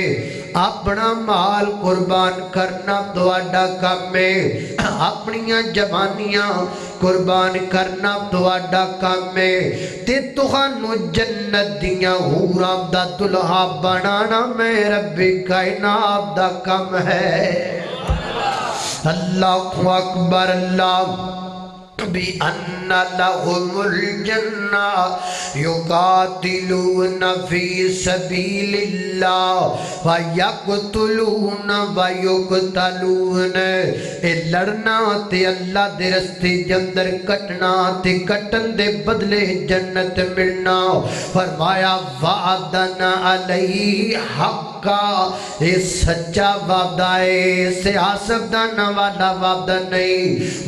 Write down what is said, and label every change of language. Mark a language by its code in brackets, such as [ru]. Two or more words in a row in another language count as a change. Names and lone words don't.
[pa] اپنا مال قربان کرنا تہاڈا کم ہے. اپنیاں جوانیاں قربان کرنا تہاڈا کم ہے. تے تہانوں جنت دیاں حوراں دا دلہا بنانا میں ربّے کائنات دا کم ہے. [ar] الله أكبر. الله بأن لهم الجنة يقاتلون في سبيل الله ويقتلون ويقتلون. [pa] اے لڑنا تے اللہ دے رستے دے اندر کٹنا تے کٹن دے بدلے جنت ملنا. [ar] فرمایا وعداً عليه حقاً. [ur] یہ سچا وعدہ ہے، سیاست دان والا وعدہ نہیں.